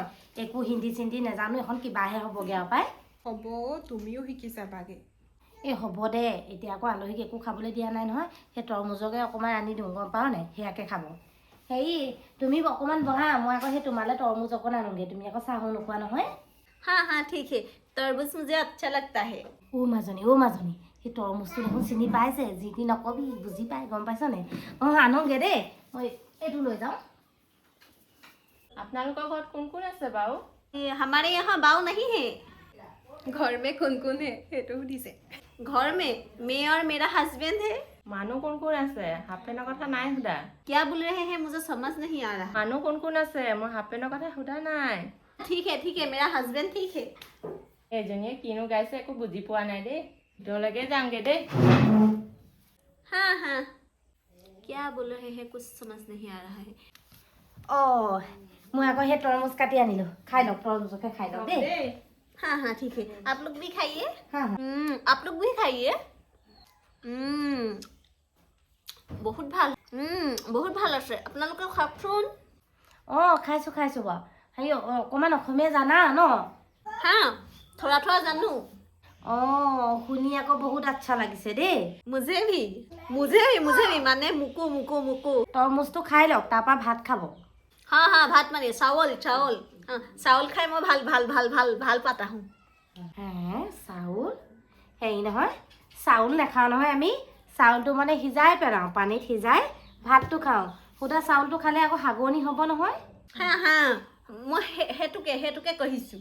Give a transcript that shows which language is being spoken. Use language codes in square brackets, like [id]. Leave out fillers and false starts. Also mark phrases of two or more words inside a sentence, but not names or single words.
[as] একো হিন্দী চিন্দি নাজানো, এখন কিবাহে হ'বগৈ আৰু পাই। হ'ব তুমিও শিকি যাবাগে। এই হ'ব দে, এতিয়া আকৌ আলহীক একো খাবলৈ দিয়া নাই নহয়, সেই তৰমুজকে অকণমান আনি দিওঁ গম পাওঁ নাই, সেয়াকে খাব। হেৰি তুমি অকণমান বহা, মই আকৌ সেই তোমালৈ তৰমুজ অকণ আনোগৈ, তুমি আকৌ চাহো নোখোৱা নহয়। [hi] हाँ हाँ ठीक है, तरबूज मुझे अच्छा लगता है। [as] অ' মাজনী সেই তৰমুজটো দেখোন চিনি পাইছে, যি টি নকবি, বুজি পাই গম পাইছ নে? অঁ আনোগৈ দেই, মই এইটো লৈ যাওঁ। আপোনালোকৰ ঘৰত কোন কোন আছে বাৰু? [hi] हमारे यहाँ बाऊ नहीं है। घर में कौन कौन है [as] সেইটো সুধিছে। [hi] घर में मैं और मेरा हस्बैंड है। [as] মানুহ কোন কোন আছে? হাফ পেণ্টৰ কথা নাই সোধা। [hi] क्या बोल रहे हैं मुझे समझ नहीं आ रहा। [as] মানুহ কোন কোন আছে? মই হাফ পেণ্টৰ কথা সোধা নাই। [hi] ठीक है मेरा हस्बैंड ठीक है। [as] এজনীয়ে কিনো গাইছে একো বুজি পোৱা নাই দেই, ভিতৰলৈকে যামগৈ দেই। [hi] हाँ हाँ क्या बोल रहे हैं कुछ समझ नहीं आ रहा है। [as] অঁ মই আকৌ সেই তৰমুজ কাটি আনিলোঁ, খাই লওক, তৰমুজকে খাই লওক দেই। [hi] हाँ हाँ ठीक है, आप लोग भी खाइए। হা হা आप लोग भी खाइए। बहुत ভাল। [as] बहुत ভাল আছে, আপোনালোকে খাওকচোন। অঁ খাইছোঁ বাৰু। হেৰি অকণমান অসমীয়া জানা ন? [hi] हाँ थोड़ा थोड़ा जानू। [as] অঁ শুনি আকৌ বহুত আচ্ছা লাগিছে দেই। [hi] मुझे भी माने मुको मुको मुको। [as] তৰমুজটো খাই লওক, তাৰপৰা ভাত খাব। [hi] हाँ हाँ भात माने चावल चावल। हाँ चावल [as] खाই মই ভাল ভাল ভাল ভাল ভাল পাতা हूँ। হে চাউল? হেৰি নহয়, চাউল নাখাওঁ নহয় আমি, চাউলটো মানে সিজাই পেলাওঁ, পানীত সিজাই ভাতটো খাওঁ। সুদা চাউলটো খালে আকৌ হাগনি হ'ব নহয়। [hi] हाँ हाँ [as] মই সেইটোকে কৈছোঁ।